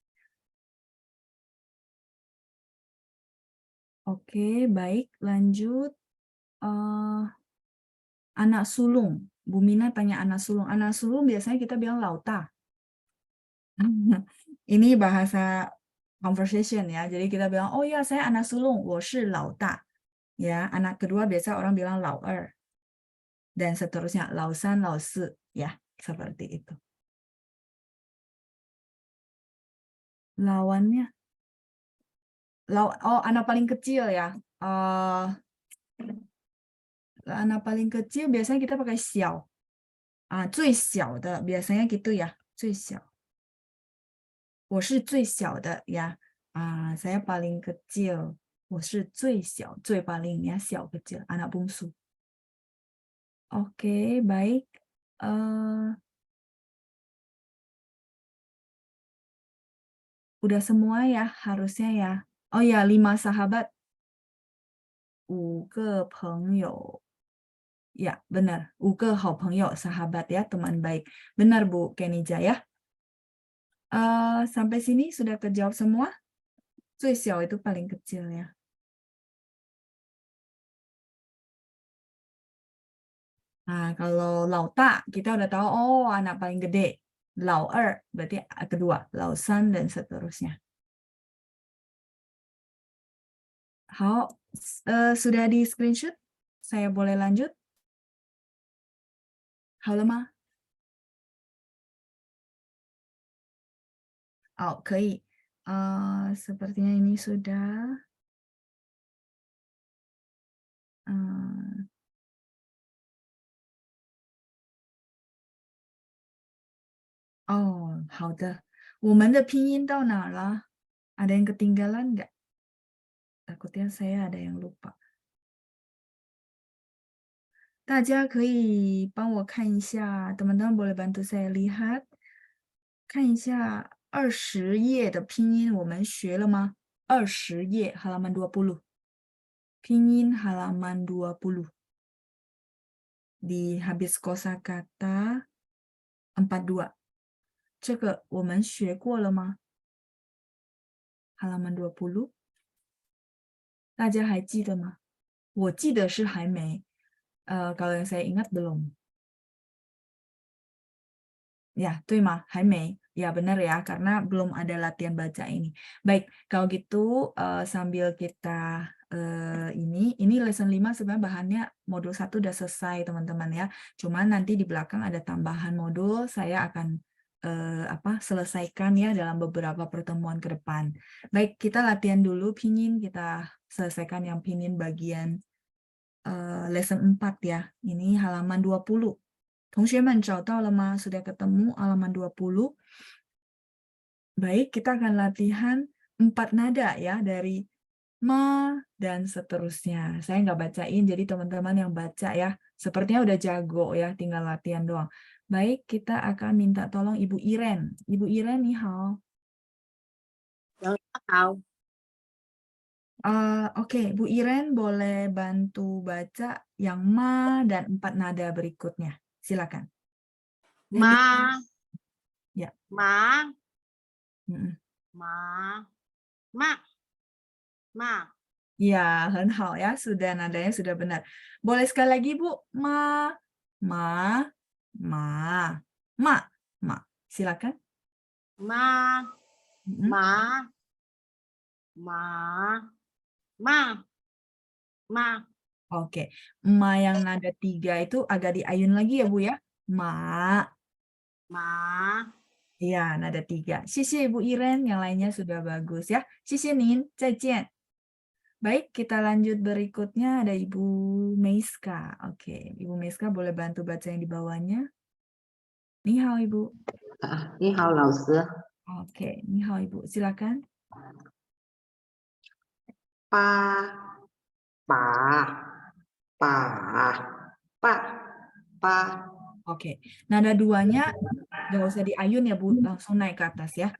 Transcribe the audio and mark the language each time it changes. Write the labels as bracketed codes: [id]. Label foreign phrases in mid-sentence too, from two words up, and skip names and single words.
[id] Oke, baik, lanjut. Anak sulung. Bu Mina tanya anak sulung. Anak sulung biasanya kita bilang lauta. Ini bahasa conversation ya. Jadi kita bilang, oh ya saya anak sulung, [zh] 我是老大. [id] Ya, anak kedua biasa orang bilang 老二. Dan seterusnya, [zh] 老三, 老四. [id] Ya, seperti itu. Lawannya. Oh, anak paling kecil ya. Anak paling kecil biasanya kita pakai 小. 最小的 biasanya gitu ya. [zh] 最小. 我是最小的 ya. [id] Saya paling kecil. [zh] 我是最小, [id] 最 paling ya, 小 kecil, anak bungsu. Oke, baik. Udah semua ya, harusnya ya. Oh ya, 5 sahabat. [zh] 5 个朋友. [id] Ya, benar. [zh] 5 个好朋友, [id] sahabat ya, teman baik. Benar Bu Kenija ya. Sampai sini sudah kejawab semua? 最小 itu paling kecil ya. Nah, kalau 老大 kita udah tahu, oh anak paling gede. 老二 berarti kedua, 老三 dan seterusnya. Sudah di screenshot? Saya boleh lanjut? [zh] 好了吗？可以. [id] Sepertinya ini sudah. Oh, 好的. [zh] 我们的拼音到哪了? [id] Ada yang ketinggalan nggak? Takutnya saya ada yang lupa. [zh] 大家可以帮我看一下, [id] teman-teman boleh bantu saya lihat, [zh] 看一下20页的拼音我们学了吗？20页 halaman 20. [id] 拼音 halaman 20. Di habis kosakata 42. [zh] 这个我们学过了吗？ halaman 20. 大家还记得吗？我记得是还没。 [id] kalau yang saya ingat belum. Ya, [zh] 对吗？还没. [id] Ya, benar ya, karena belum ada latihan baca ini. Baik, kalau gitu sambil kita ini lesson 5 sebenarnya bahannya modul 1 udah selesai teman-teman ya. Cuman nanti di belakang ada tambahan modul, saya akan selesaikan ya dalam beberapa pertemuan ke depan. Baik, kita latihan dulu pinyin, kita selesaikan yang pinyin bagian lesson 4 ya. Ini halaman 20. [zh] 同学们找到了吗? [id] Sudah ketemu halaman 20. Baik, kita akan latihan 4 nada ya dari ma dan seterusnya. Saya nggak bacain, jadi teman-teman yang baca ya. Sepertinya udah jago ya, tinggal latihan doang. Baik, kita akan minta tolong Ibu Iren. Ibu Iren, [zh] 你好. Hao. [id] Oke, Bu Iren boleh bantu baca yang ma dan 4 nada berikutnya. Silakan. [zh] Ma. [id] Ya. [zh] Ma. Mm-mm. Ma. Ma. Ma. [id] Ya, [zh] 很好 ya. [id] Sudah nadanya sudah benar. Boleh sekali lagi, Bu. [zh] Ma. Ma. Ma. Ma. Ma. Silakan. Ma. Mm-mm. Ma. Ma. Ma. Ma. [id] Oke. Ma yang nada 3 itu agak diayun lagi ya, Bu ya. [zh] Ma. Ma. [id] Iya, nada 3. 谢谢 Ibu Iren, yang lainnya sudah bagus ya. [zh] 谢谢您，再见. [id] Baik, kita lanjut berikutnya ada Ibu Meiska. Oke, Ibu Meiska boleh bantu baca yang di bawahnya. [zh] 你好, [id] Ibu. [zh] 你好，老师。 [id] Oke, [zh] 你好, [id] Ibu. Silakan. [zh] 爸爸。 [id] Oke, nada 2-nya nggak usah diayun ya, Bu. Langsung naik ke atas ya.